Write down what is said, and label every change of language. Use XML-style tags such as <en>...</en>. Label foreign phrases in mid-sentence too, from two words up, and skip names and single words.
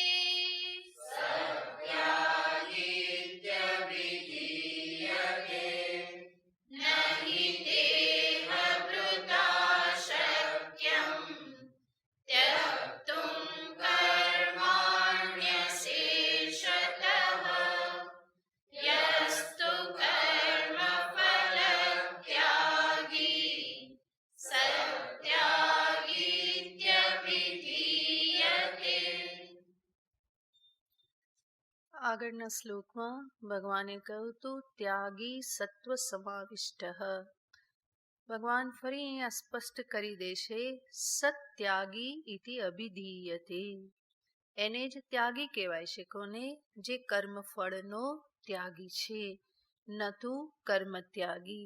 <sa>नहि देहभृता शक्यं त्यक्तुं कर्माण्यशेषतः यस्तु कर्मफलत्यागी सत्यागीत्यभिधीयते.</sa> <gu>આગળના શ્લોકમાં ભગવાને કહ્યું હતું</gu> <sa>त्यागी सत्व समाविष्ट.</sa> <gu>ભગવાન ફરી અહીંયા સ્પષ્ટ કરી દેશે</gu> <sa>सत्यागी इति अभिधीयते.</sa> <gu>એને જ ત્યાગી કહેવાય છે. કોને? જે કર્મફળનો ત્યાગી છે, નતું કર્મ ત્યાગી.</gu>